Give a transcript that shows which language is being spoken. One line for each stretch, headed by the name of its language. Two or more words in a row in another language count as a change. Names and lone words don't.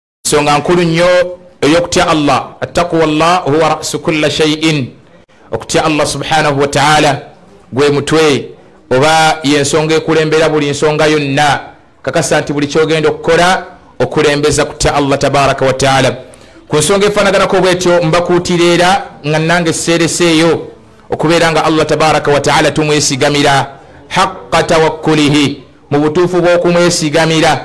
Ganda: nsonga nkulu nnyo ey'okutya Allah.
Arabic: Attaqwa Allah huwa ra'su kulli shay'in.
Ganda: Okutya Allah
Arabic: subhanahu wa ta'ala
Ganda: gwe mutwe oba yensonga ekulembera buli nsonga yonna. Kakasa nti buli kyogenda okukola okulembeza kutya Allah
Arabic: tabaraka wa ta'ala.
Ganda: Ku nsonga efaanaganako bwetyo mbakuutirira nga nange seereseeyo okubeera nga Allah
Arabic: tabaraka wa ta'ala
Ganda: tumwesigamira
Arabic: haqqa tawakkulihi,
Ganda: mu butuufu bw'okumwesigamira.